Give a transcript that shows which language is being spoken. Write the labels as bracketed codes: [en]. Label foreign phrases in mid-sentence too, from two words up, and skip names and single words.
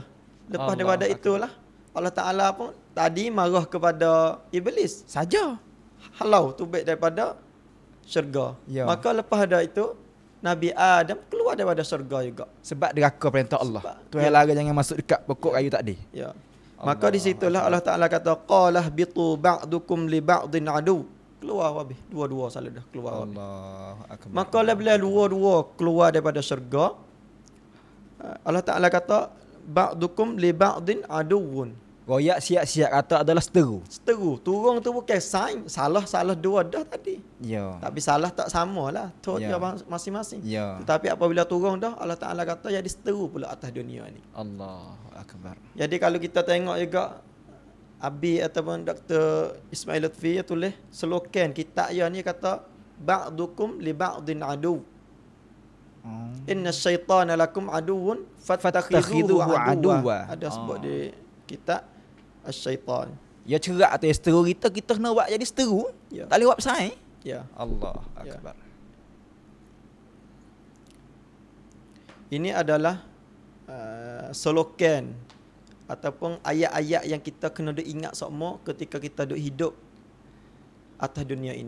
[ms] Lepas daripada itulah Allah Taala pun tadi marah kepada iblis. Saja. Halau tu baik daripada syurga. Ya. Maka lepas ada itu Nabi Adam keluar daripada syurga juga. Sebab deraka perintah Allah. Tuhan larang jangan masuk dekat pokok kayu tadi. Ya. Maka di situlah Allah Taala kata [ar] قال اهبطوا بعضكم لبعض عدو. [ms] Keluar habis. Dua-dua salah dah keluar. [ar] الله أكبر. [ms] Maka bila dua-dua keluar daripada syurga, Allah Taala kata [ar] بعضكم لبعض عدو. [ms] Royak siap-siap kata adalah seteru. Seteru. Turun tu bukan saing. Salah dua dah tadi. Ya. Tapi salah tak sama lah. Tu Ya. dia masing-masing. Ya. Tetapi apabila turun dah, Allah Ta'ala kata jadi seteru pula atas dunia ni. [ar] الله أكبر. [ms] Jadi kalau kita tengok juga, Abi ataupun Dr. Ismail Lutfi tulis slogan kitab dia ni kata [ar] بعضكم لبعض عدو. إن الشيطان لكم عدو فاتخذوه عدوا. [ms] Ada sebut di kitab Asy-Syaitan. Ya cerak atas seteru kita kena buat jadi seteru. Ya. Tak boleh buat bersaing. Ya. [ar] الله أكبر. [ms] Ini adalah slogan ataupun ayat-ayat yang kita kena ingat semua ketika kita duk hidup atas dunia ini.